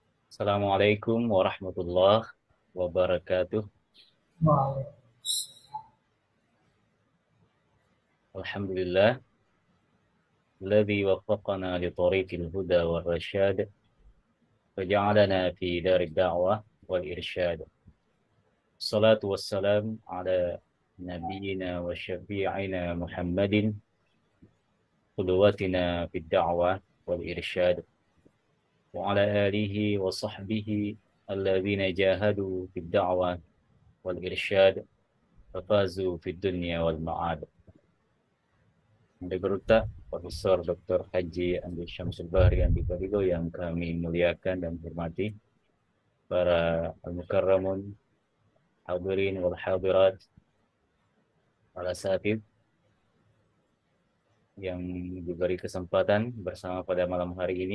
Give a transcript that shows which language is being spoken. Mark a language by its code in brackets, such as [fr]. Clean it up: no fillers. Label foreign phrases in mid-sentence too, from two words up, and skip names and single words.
[ar] السلام عليكم ورحمة الله وبركاته. الحمد لله الذي وفقنا لطريق الهدى والرشاد فجعلنا في دار الدعوة والإرشاد. الصلاة والسلام على نبينا وشفيعنا محمد, قدوتنا في الدعوة والإرشاد وعلى آله وصحبه الذين جاهدوا في الدعوة والإرشاد ففازوا في الدنيا والمعاد. [id] Direktur Profesor Dr. Haji Andi Syamsul Bahri Andi Barigo yang kami muliakan dan hormati, para al-mukarramun, [ar] حاضرين والحاضرات, [id] para asatid yang diberi kesempatan bersama pada malam hari ini.